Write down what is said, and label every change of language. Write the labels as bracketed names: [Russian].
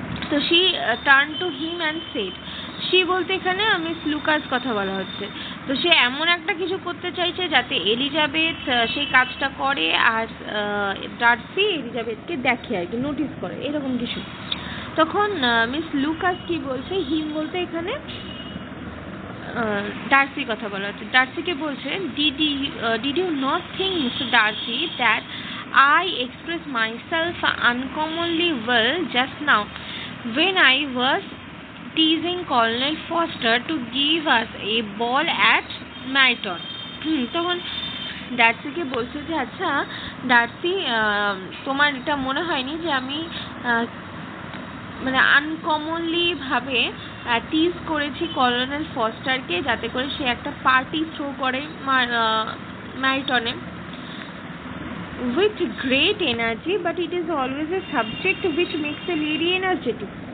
[Bangla] তো [English] she turned to him and said, [Bangla] she বলতে এখানে মিস লুকাস কথা বলা হচ্ছে, তো সে এমন একটা কিছু করতে চাইছে যাতে এলিজাবেথ সেই কাজটা করে আর ডার্সি এলিজাবেথকে দেখে আর কি, নোটিস করে এরকম কিছু। তখন মিস লুকাস কি বলছে, হিম বলতে এখানে ডার্সি কথা বলা হচ্ছে, ডার্সিকে বলছে [English] did you not think Mr. Darcy that I expressed myself uncommonly well just now when I was teasing Colonel Foster to give us a ball at Myton? [Bangla] তখন ডার্সিকে বলছে যে আচ্ছা ডার্সি, তোমার এটা মনে হয়নি যে আমি মানে আনকমনলি ভাবে টিজ করেছি কলোনেল ফস্টারকে যাতে করে সে একটা পার্টি থ্রো করে ম্যারিটনে [English] with great energy, but it is always a subject which makes a lady energetic.